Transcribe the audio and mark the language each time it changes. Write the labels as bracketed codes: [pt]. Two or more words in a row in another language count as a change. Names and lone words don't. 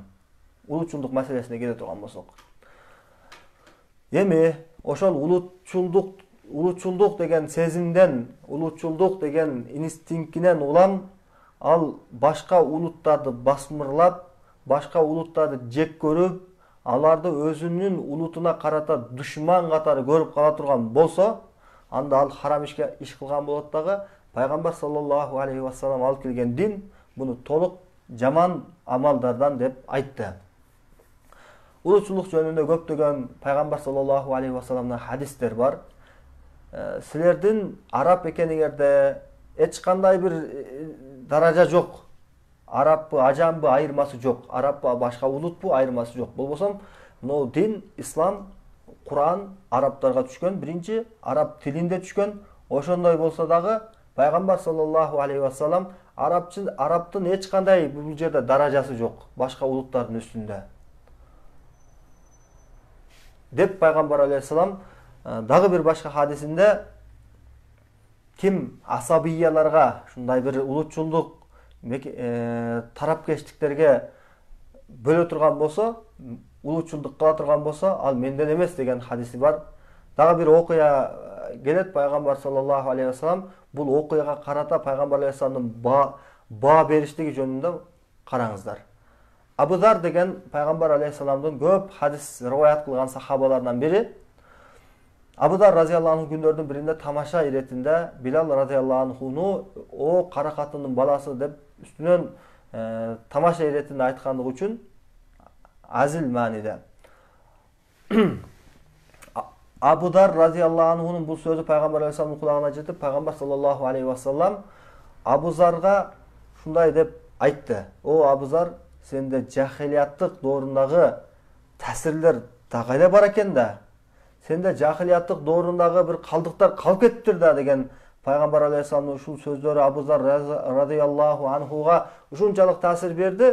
[ky] Улутчулдук маселесине келе турган болсок. Эми ошол улутчулдук деген сезимден, улутчулдук деген инстинктинен улам ал башка улуттарды басмырлап, башка улуттарды жек көрүп, аларды өзүнүн улутуна карата душман катары көрүп кала турган болсо, анда ал харам иш кылган болот дагы. Пайгамбар [ar] صلى الله عليه وسلم [ky] алып келген дин буну толук жаман амалдардан деп айтты. Улутчулдук жөнүндө көптөгөн Пайгамбар [ar] صلى الله عليه وسلم [ky] хадистер бар. Силердин араб экениңерде эч кандай бир даража жок. Арабпы, ажамбы айырмасы жок. Арабпы, башка улутпу айырмасы жок. Болбосом, но дин, ислам, Куран арабтарга түшкөн, биринчи араб тилинде түшкөн. Ошондой болсо дагы Пайгамбар [ar] صلى الله عليه وسلم [ky] арабтын эч кандай бул жерде даражасы жок, башка улуттардын үстүндө. Деп Пайгамбар алейхиссалам дагы бир башка хадисинде ким асабияларга, ушундай бир улутчулдук тарапкештиктерге бөлө турган болсо, улутчулдук кыла турган болсо, ал менден эмес деген хадиси бар. Дагы бир окуя келет, Пайгамбар [ar] صلى الله عليه وسلم [ky] бул окуяга карата Пайгамбар алейхиссаламдын баа бериштиги жөнүндө караңыздар. Абу Зар деген Пайгамбар алейхиссаламдын көп хадис риваят кылган сахабаларынан бири. Абу Зар [ar] رضي الله عنه [ky] күндөрдүн биринде тамаша иретинде Билал [ar] رضي الله عنه [ky] о кара катындын баласы деп үстүнөн тамаша иретинде айткандыгы үчүн азил мааниде. Абу Зар [ar] رضي الله عنه [ky] бул сөзү Пайгамбар алейхиссаламдын кулагына жетип, Пайгамбар [ar] صلى الله عليه وسلم [ky] Абу Зарга шундай деп айтты: "О Абу Зар, сенде жахилияттык доорундагы таасирлер кайда бар экен да? Сенде жахилияттык доорундагы бир калдыктар калып кетиптир да" деген Пайгамбар алейхиссаламдын ушул сөздөрү Абу Зар [ar] رضي الله عنه [ky] ушунчалык таасир берди.